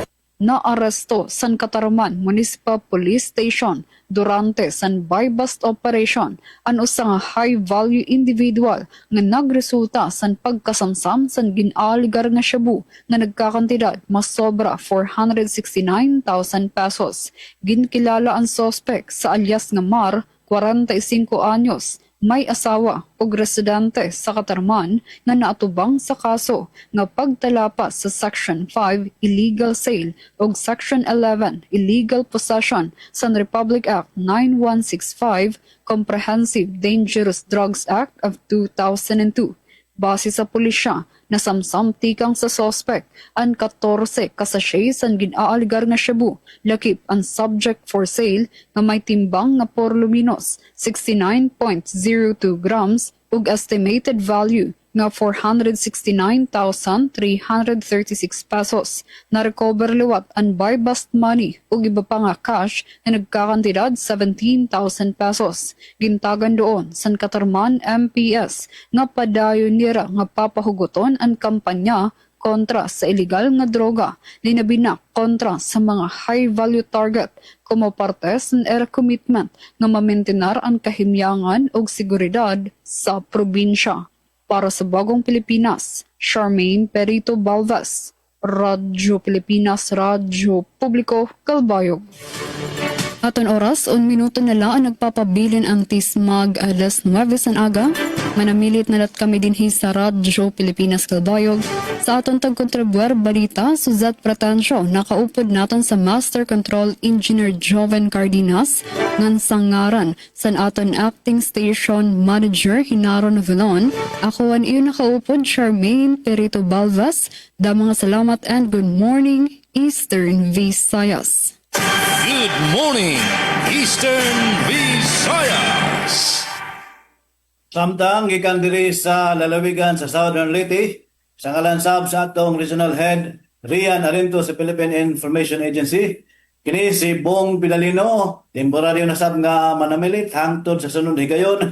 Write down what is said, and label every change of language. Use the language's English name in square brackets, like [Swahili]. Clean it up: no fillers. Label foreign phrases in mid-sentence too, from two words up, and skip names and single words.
[Waray] Naaresto san Katarman Municipal Police Station durante san [English] buy-bust operation [Waray] ang usa nga [English] high-value individual [Waray] nga nagresulta san pagkasamsam san ginaligar nga shabu nga nagkakantidad mas sobra 469,000 pesos. Ginkilala ang suspect sa alias nga Mar, 45 anyos, may asawa ug residente sa Katarman na naatubang sa kaso nga pagtalapas sa Section 5 Illegal Sale ug Section 11 Illegal Possession sa Republic Act 9165 Comprehensive Dangerous Drugs Act of 2002. Base sa pulisya, nasamsam tikang sa suspect ang 14 kasashay san ginaaligar nga shabu, lakip ang [English] subject for sale [Waray] nga may timbang nga por luminos 69.02 grams ug [English] estimated value [Waray] nga 469,336 pesos. Na-recover liwat ang [English] buy-bust money [Waray] ug iba pa nga cash na nagkakantidad 17,000 pesos. Gintagan doon san Katarman MPS nga padayon nira nga papahugoton ang kampanya kontra sa illegal nga droga, linabinak kontra sa mga [English] high-value target [Waray] como parte sa [English] air commitment [Waray] nga mamaintenar ang kahimyangan ug seguridad sa probinsya. Para sa Bagong Pilipinas, Charmaine Perito Balvas, Radyo Pilipinas, Radyo Publiko, Calbayog. Aton oras, 1 minuto na lang ang nagpapabilin ang tismag alas 9 san aga. Manamilit na lat kami din sa Radyo Pilipinas, Calbayog. Sa aton tagkontribuer balita, Suzat Pratensyo, nakaupod naton sa Master Control Engineer Joven Cardenas, ngan sangaran san aton Acting Station Manager Hinaron Vilon. Ako an iyo nakaupod, Charmaine Perito Balvas. Damang salamat [English] and good morning, [Waray] Eastern Visayas. [English] Good morning, Eastern Visayas. [Cebuano] Samtang gikan diri sa lalawigan sa Southern Leyte, sa ngalansab sa atong Regional Head Rian Arinto sa Philippine Information Agency, kini si Bong Pidalino, temporaryo na sab nga manamilit hangtod sa sunod higayon.